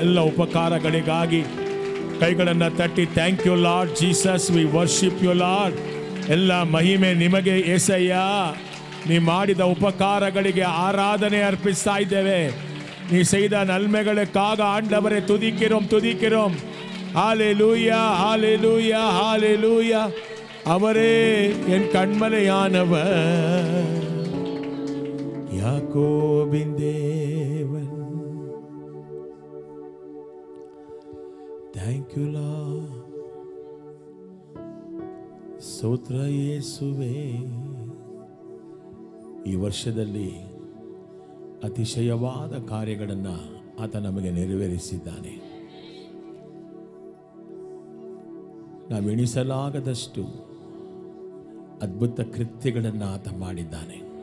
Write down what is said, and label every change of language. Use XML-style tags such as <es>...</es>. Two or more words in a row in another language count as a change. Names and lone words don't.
<kn>ಉಪಕಾರಗಳಿಗಾಗಿ ಕೈಗಳನ್ನು ತಟ್ಟಿ</kn> <en>thank you Lord Jesus, we worship you Lord.</en> <kn>ಎಲ್ಲ ಮಹಿಮೆ ನಿಮಗೆ ಏಸಯ್ಯ. ನೀ ಮಾಡಿದ ಉಪಕಾರಗಳಿಗೆ ಆರಾಧನೆ ಅರ್ಪಿಸ್ತಾ ಇದ್ದೇವೆ.</kn> <ta>ನೀ செய்த நன்மைகளுக்காக ஆண்டவரை துதிக்கிறோம் துதிக்கிறோம். ஹalleluya ஹalleluya ஹalleluya. அவரே என் கண்மலையானவர், யாக்கோபின் தேவன்.</ta> <en>Thank you Lord.</en> <kn>ಸ್ತೋತ್ರ ಯೇಸುವೇ. ಈ ವರ್ಷದಲ್ಲಿ ಅತಿಶಯವಾದ ಕಾರ್ಯಗಳನ್ನು ಆತ ನಮಗೆ ನೆರವೇರಿಸಿದ್ದಾನೆ. ನಾವು ಎಣಿಸಲಾಗದಷ್ಟು ಅದ್ಭುತ ಕೃತ್ಯಗಳನ್ನು ಆತ ಮಾಡಿದ್ದಾನೆ.</kn>